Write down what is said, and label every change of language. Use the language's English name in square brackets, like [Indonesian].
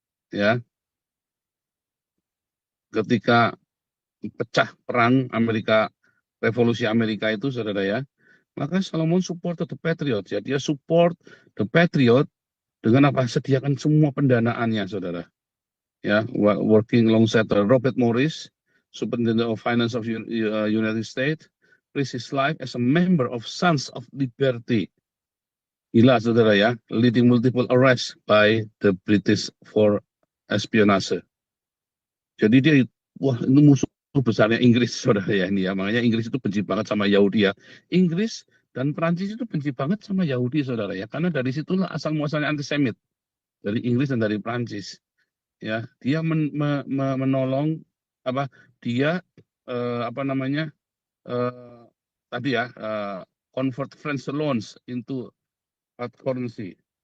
[Indonesian] Ya, ketika pecah perang Amerika, revolusi Amerika itu, saudara ya, maka Solomon [English] support the Patriot. [Indonesian] Ya, dia [English] support the Patriot [Indonesian] dengan apa? Sediakan semua pendanaannya, saudara. [English] Ya, working alongside Robert Morris, Superintendent of Finance of United States, risked his life as a member of Sons of Liberty. [Indonesian] Gila, saudara ya, [English] leading multiple arrests by the British for espionage. [Indonesian] Jadi dia, wah, itu musuh besarnya Inggris, saudara ya, ini ya. Makanya Inggris itu benci banget sama Yahudi ya. Inggris dan Prancis itu benci banget sama Yahudi, saudara ya. Karena dari situlah asal muasalnya antisemit. Dari Inggris dan dari Prancis. Ya, dia menolong apa? Dia tadi ya, [English] convert French loans into hard currency.